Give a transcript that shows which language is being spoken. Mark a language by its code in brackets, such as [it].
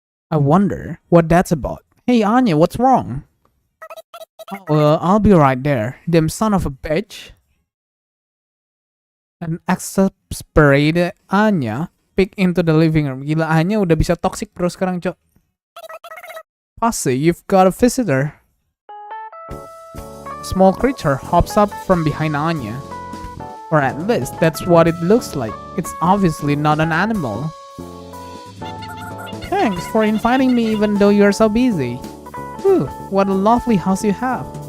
[en] I wonder what that's about. Hey Anya, what's wrong? I'll be right there. Them son of a bitch. An exasperated Anya peeked into the living room. [id] Gila, Anya udah bisa toxic bro sekarang, cok. [en] Pasi, you've got a visitor. A small creature hops up from behind Anya. Or at least, that's what it looks like. It's obviously not an animal. Thanks for inviting me even though you're so busy. Whew, what a lovely house you have.